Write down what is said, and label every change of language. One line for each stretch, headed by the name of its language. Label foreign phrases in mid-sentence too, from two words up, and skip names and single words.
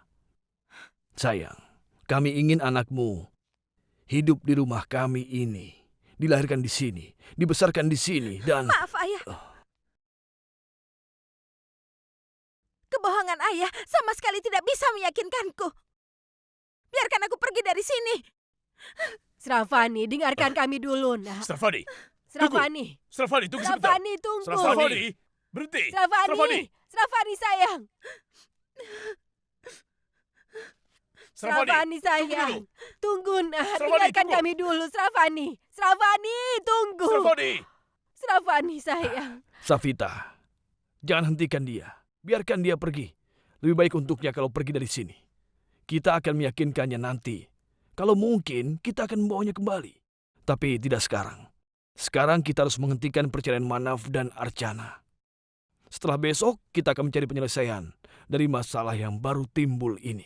Indonesian: Sayang, kami ingin anakmu hidup di rumah kami ini, dilahirkan di sini, dibesarkan di sini, dan... Maaf, Ayah. Kebohongan Ayah sama sekali tidak bisa meyakinkanku. Biarkan aku pergi dari sini. Sravani, dengarkan kami dulu, Nak. Sravani, Sravani. Sravani, tunggu sebentar. Sravani, tunggu. Sravani, berhenti. Sravani. Sravani, sayang. Sravani, sayang. Tunggu, Nak. Sravani, Dengarkan tunggu. kami dulu, Sravani. Sravani, tunggu. Sravani. Sravani, sayang. Safita, jangan hentikan dia. Biarkan dia pergi. Lebih baik untuknya kalau pergi dari sini. Kita akan meyakinkannya nanti. Kalau mungkin, kita akan membawanya kembali. Tapi tidak sekarang. Sekarang kita harus menghentikan perceraian Manaf dan Archana. Setelah besok, kita akan mencari penyelesaian dari masalah yang baru timbul ini.